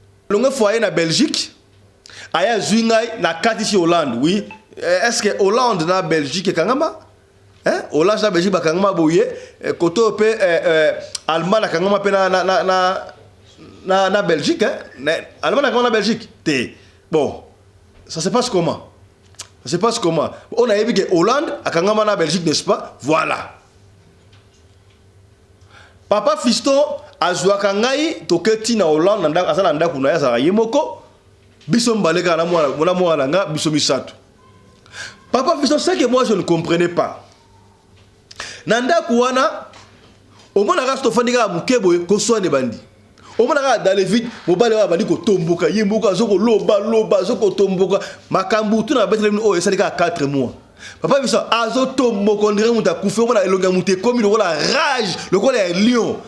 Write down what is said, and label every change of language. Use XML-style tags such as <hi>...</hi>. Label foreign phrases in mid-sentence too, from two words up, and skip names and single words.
<ln>Alungwe foyer na Belgique, aya azwi ngai na kati si Hollande, oui. Eh,</ln> <fr>est-ce que</fr> <ln>Hollande na Belgique ekangama? Hein? Hollande na Belgique bakangama boye, eh, koto pe, eh, eh, Allemagne akangama pe na, na, na, na, na, na Belgique, hein? Na, Allemagne akangama na Belgique? Te.</ln> <fr>Bon, ça se passe comment? Ça se passe comment? On a vu que Hollande</fr> <ln>akangama na</ln> <fr>Belgique, n'est-ce pas? Voilà.</fr> <ln>Papa Fiston azwaka ngai, toketi na Hollande, na ndako, aza na ndako na ye, azala ye moko. Biso mbale kaka na mwana, na mwana nga, biso misato. Papa Fiston,</ln> <fr>c'est que moi je ne comprenais pas.</fr> <ln>Na ndako wana, omonaka so tofandi kaka moke boye, koswane bandi. Omonaka</ln> <fr>dans les vides,</fr> <ln>mobali wana bandi kotomboka, ye moko azo koloba, loba, azo kotomboka. Makambo, tout na betele oyo esali kaka quatre mois. Papa Fiston, azo tomboka,</ln> <fr>on dirait</fr> <ln>mutu akufi, omona elongi ya mutu ekomi lokola rage, lokola ya lion.</ln>